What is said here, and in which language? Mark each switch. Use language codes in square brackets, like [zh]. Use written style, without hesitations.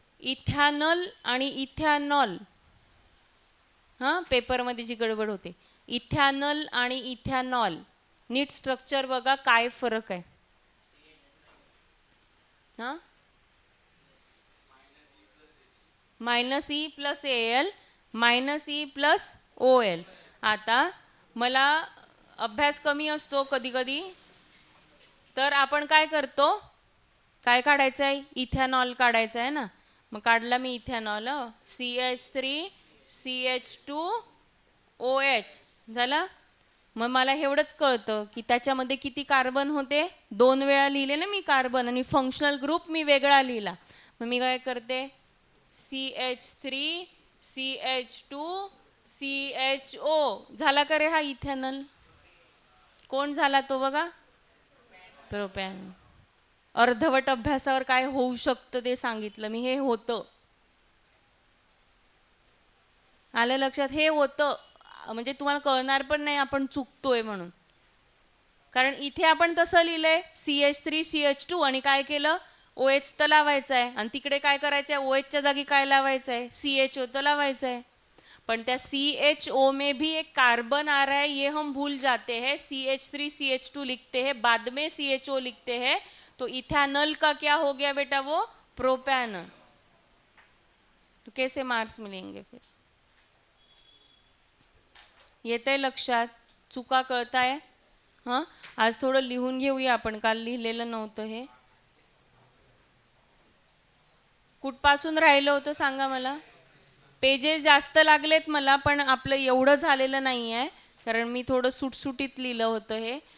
[mr] इथॅनल आणि इथॅनॉल, हां, पेपरमध्ये जी गडबड होते, इथॅनल आणि इथॅनॉल, नीट स्ट्रक्चर बघा काय फरक आहे. हां, -E plus Al, -E plus OL. आता मला अभ्यास कमी असतो कधी कधी, तर आपण काय करतो, काय काढायचं आहे, इथॅनॉल काढायचं आहे ना. मग काढला मी इथॅनॉल, CH3CH2OH झाला. मग मला एवढंच कळतं की त्याच्यामध्ये किती कार्बन होते, 2 वेळा लिहिले ना मी कार्बन, आणि फंक्शनल ग्रुप मी वेगळा लिहिला. मग मी काय करते, CH3CH2CHO झाला का रे हा इथॅनॉल. कोण झाला तो बघा, प्रोपॅन. अर्धवट अभ्यासावर काय होऊ शकतं ते सांगितलं मी, हे होतं. आलं लक्षात, हे होतं. म्हणजे तुम्हाला कळणार पण नाही आपण चुकतोय म्हणून. कारण इथे आपण तसं लिहिलंय, CH3CH2 आणि काय केलं, OH तर लावायचं आहे, आणि तिकडे काय करायचं आहे, OH च्या जागी काय लावायचं आहे, CHO तर लावायचं आहे. पण त्या [hi] CHO में भी एक कार्बन आ रहा है, ये हम भूल जाते हैं. CH3CH2 लिखते हैं, बाद में CHO लिखते हैं. तो इथेनॉल का क्या हो गया बेटा, वो प्रोपैनॉल. तो कैसे मार्क्स मिलेंगे फिर. [mr] येतंय लक्षात, चुका कळताय. हां, आज थोडं लिहून घेऊया आपण, काल लिहिलेलं नव्हतं हे. कुठपासून राहिलं होतं सांगा मला. पेजेस जास्त लागलेत मला, पण आपलं एवढं झालेलं नाही आहे, कारण मी थोडं सुटसुटीत लिहिलं होतं हे.